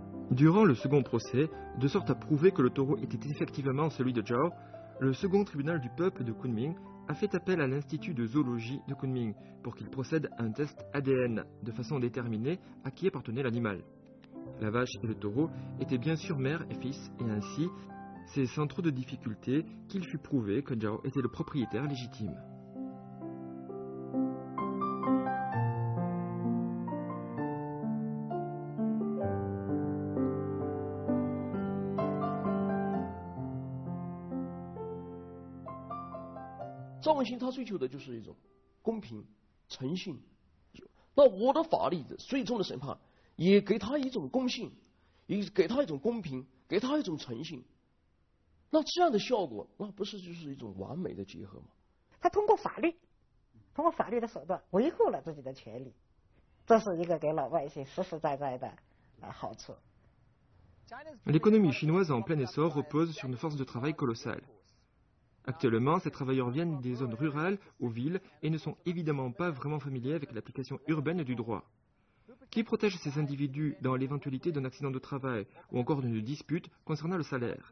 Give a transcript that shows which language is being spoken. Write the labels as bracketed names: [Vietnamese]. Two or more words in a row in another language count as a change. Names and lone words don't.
[French] Durant le second procès, de sorte à prouver que le taureau était effectivement celui de Zhao, le second tribunal du peuple de Kunming a fait appel à l'Institut de zoologie de Kunming pour qu'il procède à un test ADN de façon à déterminer à qui appartenait l'animal. La vache et le taureau étaient bien sûr mère et fils, et ainsi, c'est sans trop de difficultés qu'il fut prouvé que Zhao était le propriétaire légitime. [Chinese] 赵文兴他追求的就是一种公平、诚信。那我的法律最终的审判也给他一种公信，也给他一种公平，给他一种诚信。那这样的效果，那不是就是一种完美的结合吗？他通过法律的手段维护了自己的权利，这是一个给老百姓实实在在的好处。 [French] L'économie chinoise en plein essor repose sur une force de travail colossale. Actuellement, ces travailleurs viennent des zones rurales aux villes et ne sont évidemment pas vraiment familiers avec l'application urbaine du droit. Qui protège ces individus dans l'éventualité d'un accident de travail ou encore d'une dispute concernant le salaire?